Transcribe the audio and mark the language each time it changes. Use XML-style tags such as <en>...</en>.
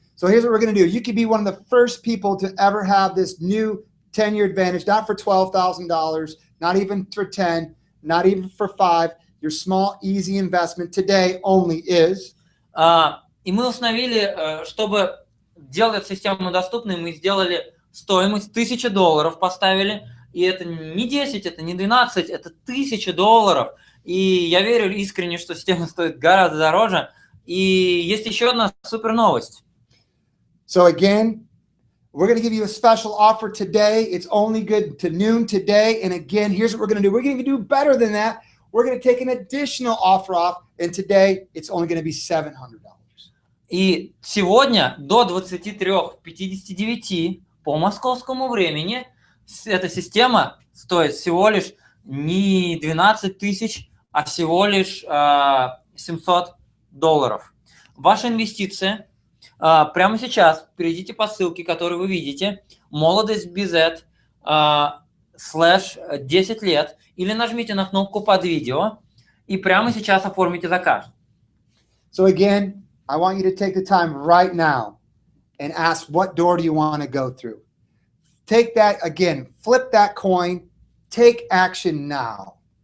<en>So here's what we're going to do. You could be one of the first people to ever have this new 10-year advantage, not for $12,000, not even for 10, not even for 5. Your small, easy investment today only is.</en> <ru>И мы установили, чтобы делать систему доступной, мы сделали стоимость $1000, поставили. И это не 10, это не 12, это $1000. И я верю искренне, что система стоит гораздо дороже. И есть еще одна супер новость.</ru> <en>So again, we're going to give you a special offer today. It's only good to noon today. And again, here's what we're going to do. We're going to do better than that. We're going to take an additional offer off. And today, it's only going to be $700.</en> <ru>И сегодня до 23:59 по московскому времени эта система стоит всего лишь не 12 тысяч, а всего лишь $700. Ваша инвестиция прямо сейчас. Перейдите по ссылке, которую вы видите, молодость BZ /10 лет, или нажмите на кнопку под видео и прямо сейчас оформите заказ.</ru> <en>So again, I want you to take the time right now and ask what door do you want to go through. take that again, flip that coin, take action now.</en>